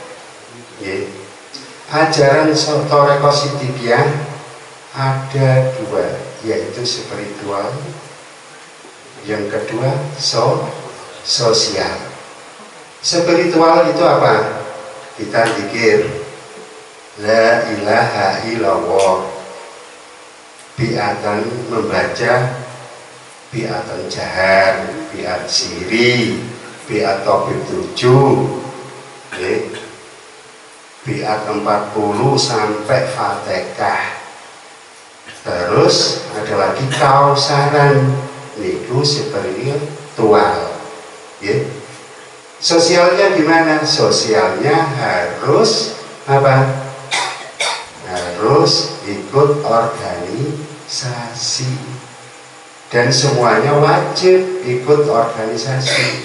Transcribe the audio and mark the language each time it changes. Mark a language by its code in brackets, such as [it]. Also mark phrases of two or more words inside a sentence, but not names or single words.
[id] Ajaran Thariqah Siddiqiyah ada dua, yaitu spiritual, yang kedua sosial. Spiritual itu apa? Kita zikir [ar] la ilaha illallah, [id] biatan membaca, biatan jahar, biat siri, biat topik 7, biat 40 sampai Fatihah. Terus ada lagi kausaran, [jv] niku spiritual. [id] Sosialnya gimana? Sosialnya harus apa? Harus ikut organisasi. Dan semuanya wajib ikut organisasi.